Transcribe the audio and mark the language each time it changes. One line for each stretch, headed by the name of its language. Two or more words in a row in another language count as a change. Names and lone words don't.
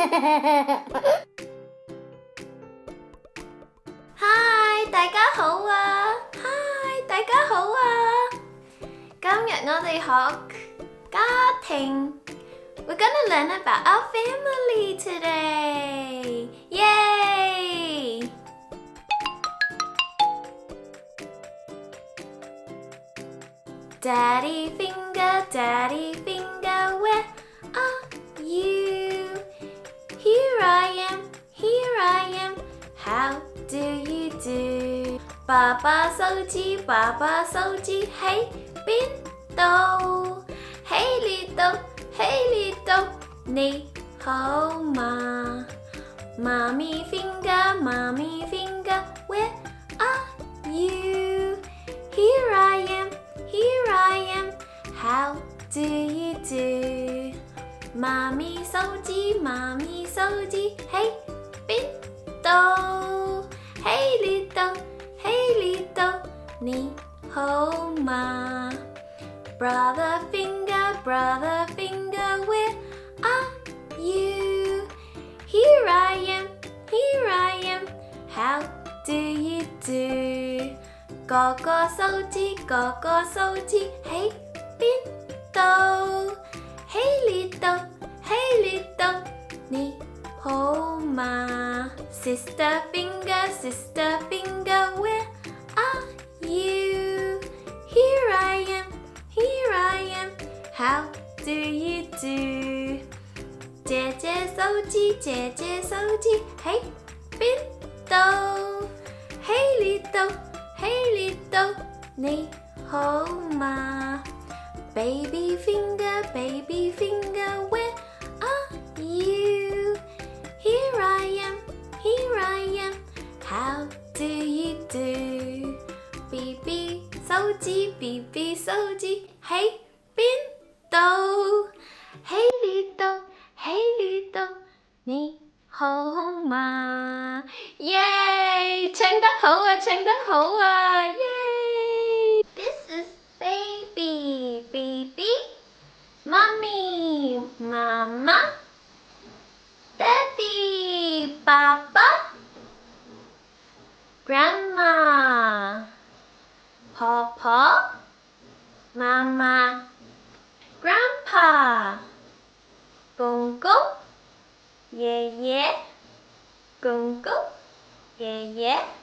Cantonese: Hi， 大家好啊 ！Hi， 大家好啊！今日我哋學家庭。
English: We're gonna learn about our family today. Yay! Daddy finger, where are you? Here I am, how do you do?
Cantonese: 爸爸手指，喺邊度？喺呢度，你好嗎？
English: 媽咪 finger, where are you? Here I am, how do you do?
Cantonese: 媽咪手指，喺邊度？喺呢度，你好嗎？
English: Brother finger, where are you? Here I am, how do you do?
Cantonese: 哥哥手指，喺邊度？喺呢度，你好嗎？
English: Sister finger, where are you? Here I am, how do you do?
Cantonese: 姐姐手指，喺邊度？喺呢度，你好嗎？
English: Baby finger, where are you? Here I am, how do you do?
Cantonese: BB 手指，喺邊度？喺呢度，你好嗎？耶！唱得好啊！
English: 耶！ This is baby, mommy,
Cantonese: 媽媽 ，daddy, 爸爸 ，grandma, 婆婆，媽媽 ，grandpa, 公公，爺爺，公公，爺爺